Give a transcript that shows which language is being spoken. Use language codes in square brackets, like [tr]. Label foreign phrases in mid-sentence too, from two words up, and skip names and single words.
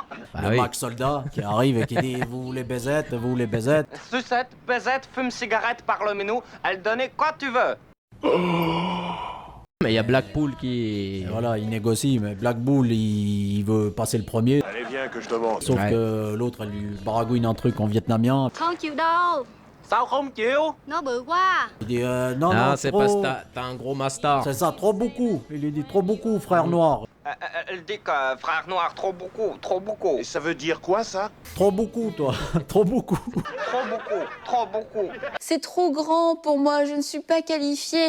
[fr] Le Mac soldat qui arrive et qui dit vous voulez baisette, vous voulez baisette. Sucette, baisette, fume cigarette, parle-nous, elle donnait quoi tu veux. Mais il y a Blackpool qui... Et voilà, il négocie, mais Black Bull, il veut passer le premier. Allez, viens que je te montre. Sauf que l'autre, elle lui baragouine un truc en vietnamien. [vi] Không chịu đâu. Sao không chịu? Nó bự quá. [fr] Il dit non, Ah, non, c'est trop... parce que t'as un gros master. C'est ça, trop beaucoup. Il lui dit trop beaucoup, frère noir. Elle dit que frère noir, trop beaucoup, trop beaucoup. Et ça veut dire quoi, ça? Trop beaucoup, toi. Trop beaucoup. Trop beaucoup, trop beaucoup. C'est trop grand pour moi, je ne suis pas qualifiée.